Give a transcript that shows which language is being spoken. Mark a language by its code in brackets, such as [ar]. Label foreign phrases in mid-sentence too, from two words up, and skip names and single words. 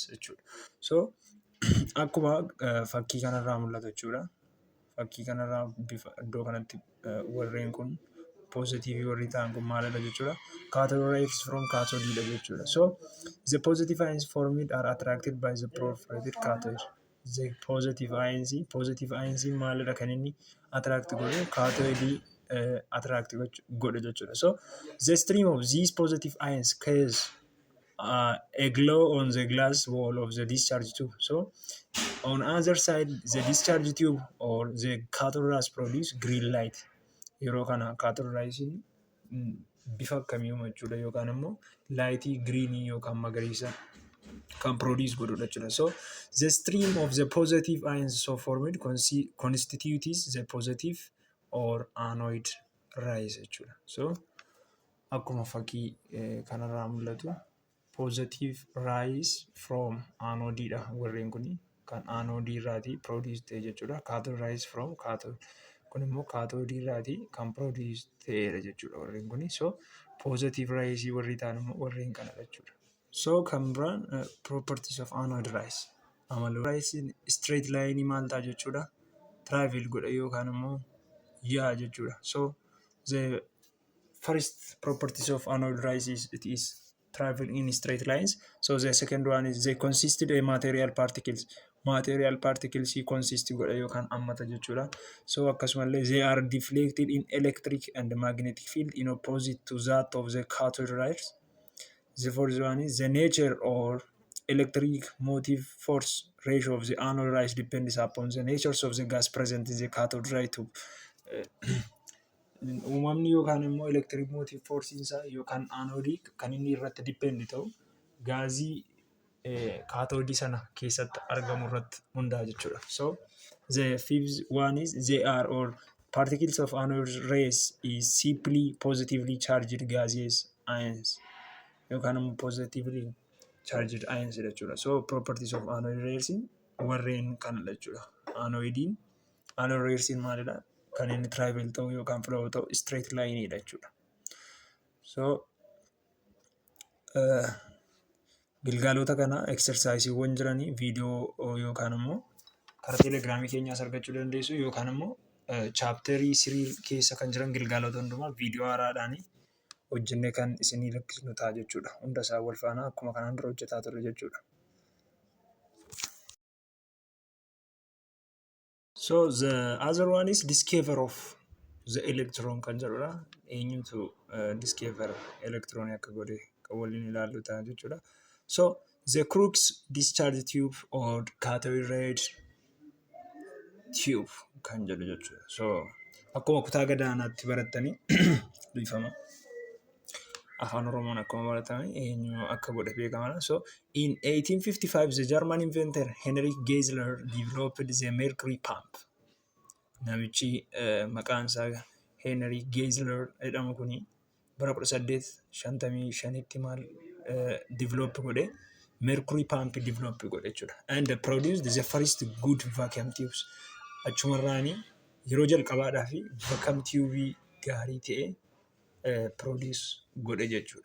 [om] So, akkuma fakkii kanarraa mul'atu jechuudha. Fakkii kanarraa bifa iddoo kanatti warreen kun positive warri ta'an kun maalidha jechuudha. [en] Cathode rays from cathode jechuudha. So the positive ions formed are attracted by the perforated cathode. The positive ions [om] maalidha kan inni attract godhu [en] cathode attract [om] godhu jechuudha. [en] So the stream of these positive ions causes a glow on the glass wall of the discharge tube. So on other side, the discharge tube or the cathode rays produce green light. [om] Yeroo kana [en] cathode rays [om] bifa akkamii jechuudha yookaan immoo laayitii greenii yookaan magariisa kan produce godhudha jechuudha. [en] So the stream of the positive ions so formed constitutes the positive or anode rays jechuudha. [om] So akkuma fakkii kanarraa mul'atu [en] positive rays from anode [om] dha warreen kun kan anode irraati produce ta'e jechuudha. [en] Cathode rays from cathode [om] kun immoo cathode irraati kan produce ta'edha jechuudha warreen kun. So [en] positive rays [om] warri ta'an immoo warreen kanadha jechuudha. [en] So [om] kan biraan [en] properties of anode rays. [om] Amala [en] rays straight line [om] maal ta'a jechuudha. Travel godha yookaan immoo yaa jechuudha. [en] So the first properties of anode rays is it is travel in straight lines. So the second one is they consisted of material particles. Material particles [om] consist godha yookaan ammata jechuudha. [en] So akkasumallee they are deflected in electric and magnetic field in opposite to that of the cathode rays. The fourth one is the nature or electric motive force ratio of the anode rays depends upon the natures of the gas present in the cathode ray tube. [om] Uumamni yookaan immoo [en] electric motive force [om] isaa yookaan anodic kan inni irratti depend ta'u gaazii cathode sana keessatti argamu irratti hundaa'a jechuudha. [en] So the fifth one is they are or particles of anode rays is simply positively charged gaseous ions [om] yookaan immoo [en] positively charged ions jechuudha. So properties of anode rays [om] warreen kanadha jechuudha. [en] Anode rays maalidha? [om] Kan inni travel ta'u yookaan flow ta'u [en] straight line [om] dha jechuudha. So gilgaalota kana exercise-iiwwan jiranii viidiyoo yookaan immoo karaa telegiraamii keenyaas argachuu dandeessu yookaan immoo chaapterii 3 keessa kan jiran gilgaalota hundumaa viidiyoo haaraadhaan hojjennee kan isinii lakkisnu ta'a jechuudha. Hunda isaa wal faana akkuma kanaan dura hojjetaa turre jechuudha. [en] So the other one is discover of the electron [om] kan jedhudha. Eenyutu discover electron akka godhe kan waliin ilaallu ta'a jechuudha. [en] So the Crookes discharge tube or cathode ray tube [om] kan jedhu jechuudha. So akkuma kutaa gadaanaatti barattanii dhiifama. Afaan Oromoon akkuma baratame eenyu akka godhe beekamaadha. [en] So in 1855 the German inventor Henry Geissler developed the mercury pump. [om] Namichi maqaan isaa Henry Geissler jedhamu kuni bara 1855tti maal develop godhe [en] mercury pump [om] develop godhe jechuudha. [en] And produced the first good vacuum tubes. [om] Achumarraani yeroo jalqabaadhaaf [en] vacuum tube [om] gaarii ta'e produce godhe jechuudha.